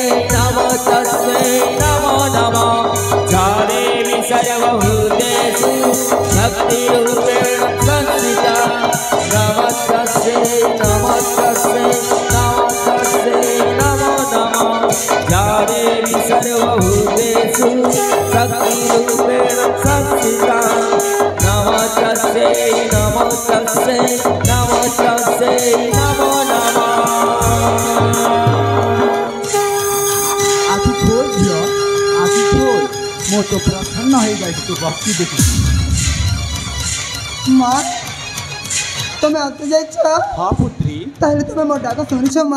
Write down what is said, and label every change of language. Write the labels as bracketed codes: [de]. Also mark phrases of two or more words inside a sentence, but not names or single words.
[sa] नमस्तस्यै नमो नमः या देवी सर्वभूतेषु शक्तिरूपेण संस्थिता नमस्तस्यै नमस्तस्यै नमस्तस्यै नमो नमः या देवी सर्वभूतेषु शक्तिरूपेण संस्थिता नमस्तस्यै नमस्तस्यै नमस्तस्यै नमो नमः [or] ଆଖି ଖୋଲ ଝିଅ ଆଖି ଖୋଲ ମୁଁ ତ ପ୍ରସନ୍ନ ହେଇଯାଇଛି ତୁ ଭକ୍ତି ଦେଖି ମା ତମେ ଆସି ଯାଇଛ ହଁ ପୁତ୍ରୀ ତାହେଲେ ତମେ ମୋ ଡାକ ଶୁଣିଛ ମା